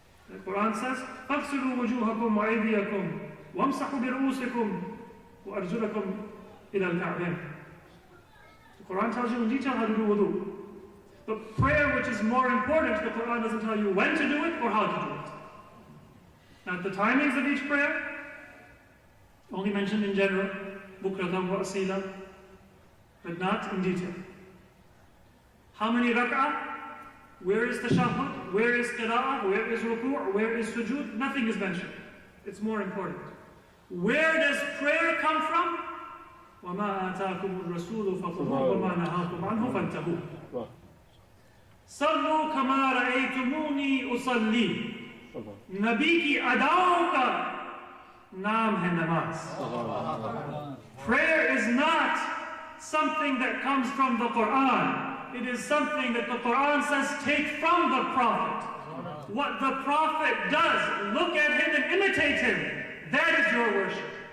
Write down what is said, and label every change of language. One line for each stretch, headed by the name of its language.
English: The Quran says,
Arabic: فَاغْسِلُوا وُجُوهَكُمْ وَأَيْدِيَكُمْ وَامْسَحُوا بِرُؤُوسِكُمْ وَأَرْجُلَكُمْ إِلَى الْكَعْبَيْنِ.
English: The Quran tells you in detail how to do wudu. But prayer, which is more important, the Quran doesn't tell you when to do it or how to do it. Not the timings of each prayer, only mentioned in general,
Arabic: bukratan wa asila,
English: but not in detail. How many rak'ah? Where is tashahhud? Where is qira'ah? Where is ruku'? Where is sujood? Nothing is mentioned. It's more important. Where does prayer come from?
Arabic: وَمَا آتَاكُمُ الرَّسُولُ فَخُذُوهُ وَمَا نَهَاكُمْ عَنْهُ فَانْتَهُوا. صَلُّوا كَمَا رَأَيْتُمُونِي أُصَلِّي.
Hindi: नबी की अदाओं का नाम है namaz.
English: Prayer is not something that comes from the Quran. It is something that the Quran says take from the Prophet. What the Prophet does, look at him and imitate him. That is your worship.